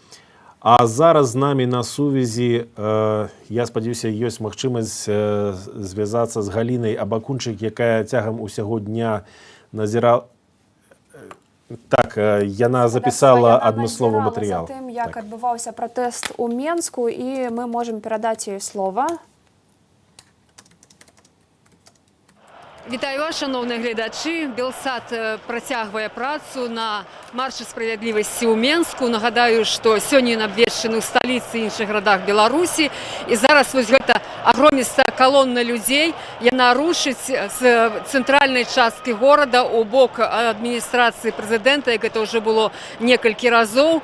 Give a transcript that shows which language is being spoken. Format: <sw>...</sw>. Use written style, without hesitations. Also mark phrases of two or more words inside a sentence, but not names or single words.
<be>А зараз з намі на сувязі, я спадзяюся, ёсць магчымасць звязацца з Галінай Абакунчык, якая цягам усяго дня назірала. Так, яна запісала адмысловы матэрыял. За тым, як адбываўся пратэст у Менску, і мы можам перадаць ёй слова. Вітаю вас, шановні глядачі. Белсат працягвае працу на маршы справядлівасці ў Менску. Нагадаю, што сёння ён абвешчаны ў сталіцы і іншых гарадах Беларусі. І зараз вось гэта агромністая калонна людзей, яна рушыць з цэнтральнай часткі горада ў бок адміністрацыі прэзідэнта, як гэта ўжо было некалькі разоў.</be>